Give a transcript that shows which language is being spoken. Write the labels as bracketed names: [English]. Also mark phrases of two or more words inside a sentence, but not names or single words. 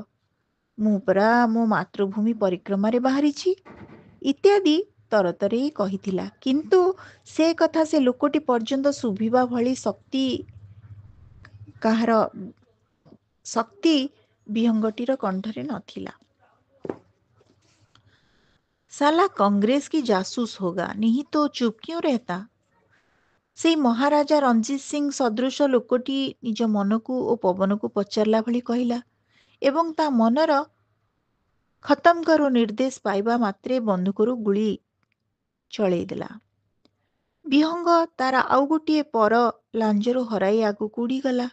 [Odia] ମୁଁ ପରା ମୋ ମାତୃଭୂମି ପରିକ୍ରମାରେ ବାହାରିଛି ଇତ୍ୟାଦି ତରତରେଇ କହିଥିଲା। କିନ୍ତୁ ସେ କଥା ସେ ଲୋକଟି ପର୍ଯ୍ୟନ୍ତ ଶୁଭିବା ଭଳି ଶକ୍ତି ବିହଙ୍ଗଟିର କଣ୍ଠରେ ନଥିଲା। [Hindi] साला कांग्रेस की जासूस होगा, नहीं तो चुप क्यों रहता? [Odia] ସେଇ ମହାରାଜା ରଞ୍ଜିତ ସିଂ ସଦୃଶ ଲୋକଟି ନିଜ ମନକୁ ଓ ପବନକୁ ପଚାରିଲା ଭଳି କହିଲା ଏବଂ ତା ମନର ଖତମ କରୁ ନିର୍ଦ୍ଦେଶ ପାଇବା ମାତ୍ରେ ବନ୍ଧୁକରୁ ଗୁଳି ଚଳେଇ ଦେଲା। ବିହଙ୍ଗ ତାର ଆଉ ଗୋଟିଏ ପର ଲାଞ୍ଜରୁ ହରାଇ ଆଗକୁ ଉଡ଼ିଗଲା।